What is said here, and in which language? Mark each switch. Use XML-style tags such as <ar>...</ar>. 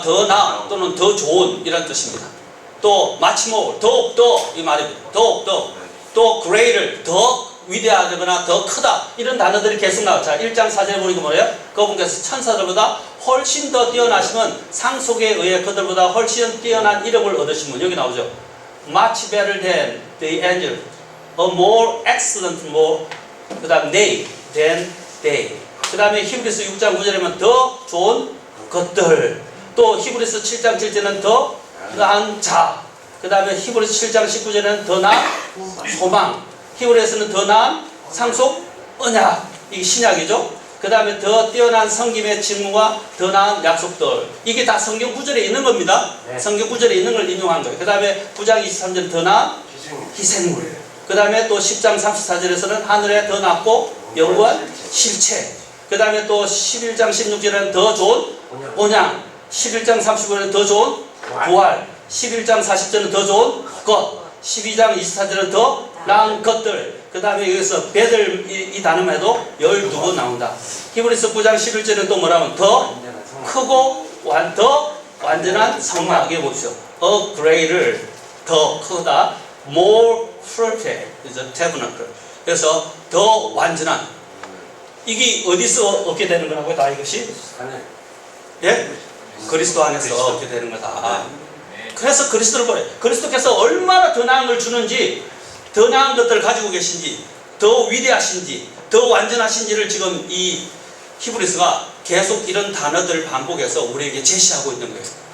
<ko>더 나은 또는 더 좋은 이런 뜻입니다. 또 much more 더욱더 이 말입니다. 더욱더 또 greater 더 위대하거나 더 크다 이런 단어들이 계속 나와요. 자, 1장 4절에 보니까 뭐예요? 그분께서 천사들보다 훨씬 더 뛰어나시면 상속에 의해 그들보다 훨씬 뛰어난 이름을 얻으신 분. 여기 나오죠.</ko> <en>Much better than the angel, a more excellent, more 그 다음 they, than they.</en> <ko>그 다음에 히브리서 6장 9절에는 더 좋은 것들. 또 히브리서 7장 7절에는 더 나은 자. 그 다음에 히브리서 7장 19절에는 더 나은 소망. 히브리서는 더 나은 상속 언약. 이게 신약이죠. 그 다음에 더 뛰어난 성김의 직무와 더 나은 약속들. 이게 다 성경 구절에 있는 겁니다. 네. 성경 구절에 있는 걸 인용한 거예요. 그 다음에 9장 23절 더 나은 희생물. 그 다음에 또 10장 34절에서는 하늘에 더 낮고 영원한 실체. 그 다음에 또 11장 16절에는 더 좋은 온양. 11장 35절에는 더 좋은 부활. 11장 40절은 더 좋은 것. 12장 24절은 더 나은 것들. 그 다음에 여기서 배들 이 단어만 해도 12번 나온다. 히브리서 9장 11절은 또 뭐라면 더 크고 더 완전한 성막. 여기 보십시오.</ko> <en>A greater 더 크다. More perfect is a tabernacle.</en> <ko>그래서 더 완전한. 이게 어디서 얻게 되는 거라고요? 다 이것이? 예? 그리스도 안에서 얻게 되는 거다. 그래서 그리스도를 보래. 그리스도께서 얼마나 더 나은 걸 주는지, 더 나은 것들을 가지고 계신지, 더 위대하신지, 더 완전하신지를 지금 이 히브리서가 계속 이런 단어들을 반복해서 우리에게 제시하고 있는 거예요.</ko>